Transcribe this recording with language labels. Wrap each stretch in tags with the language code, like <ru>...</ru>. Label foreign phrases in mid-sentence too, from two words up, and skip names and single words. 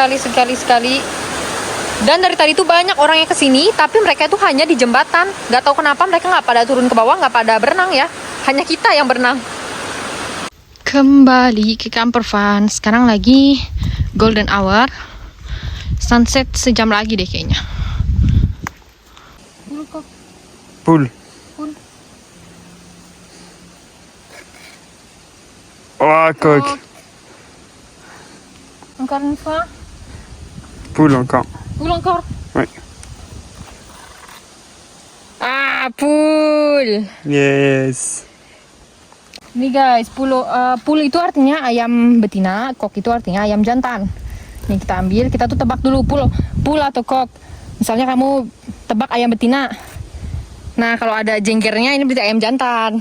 <id>Dan dari tadi tuh banyak orang yang kesini, tapi mereka itu hanya di jembatan. Gak tahu kenapa mereka nggak pada turun ke bawah, nggak pada berenang ya. Hanya kita yang berenang. Kembali ke camper van. Sekarang lagi</id> <en>golden hour.</en> <id>Sunset sejam lagi deh kayaknya.</id> <fr>Poule. Oh, coq. Encore une fois. Poule encore. Poule encore. Ouais. Poule. Yes.</fr> <id>Ini guys, poule itu artinya ayam betina, kok itu artinya ayam jantan. Nih kita ambil, kita tuh tebak dulu poule atau kok. Misalnya kamu tebak ayam betina. Nah, kalau ada jenggernya ini berarti ayam jantan.</id>